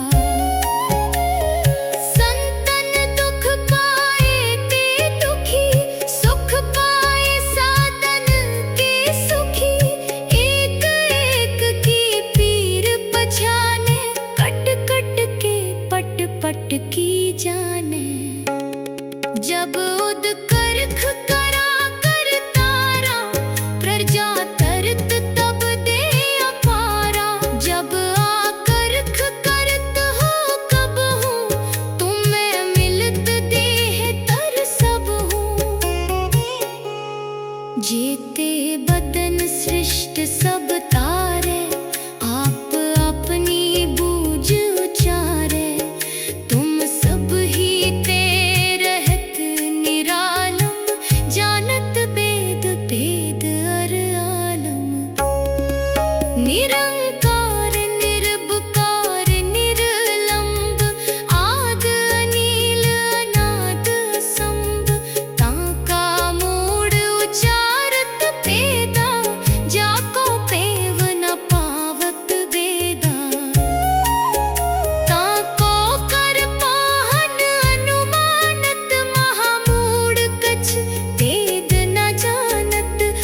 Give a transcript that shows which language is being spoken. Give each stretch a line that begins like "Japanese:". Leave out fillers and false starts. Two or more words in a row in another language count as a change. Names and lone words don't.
Braj: संतन दुख पाए ते दुखी, सुख पाए साधन के सुखी। एक एक की पीर पछाने, कट कट के पट पट की जाने। जब उद करख करा कर तारा, प्रजा तरत तब दे अपारा। जब आकर्ख करत हो कब हूँ, तुम्हें मिलत देह तर सब हूँ। जेते बदन सृष्ट सब तारे, आप अपनी बूझ उचारे। तुम सब ही ते रहत निरालम, जानत वेद भेद अर आलम। निरंकार निर्विकार निर्लंब, आद अनील अनाद असंभ। ताका मूढ़ उचारत पेदा, जाको पेव न पावत वेदा। ताको कर पाहन अनुमानत, महामूढ़ कछ वेद न जानत।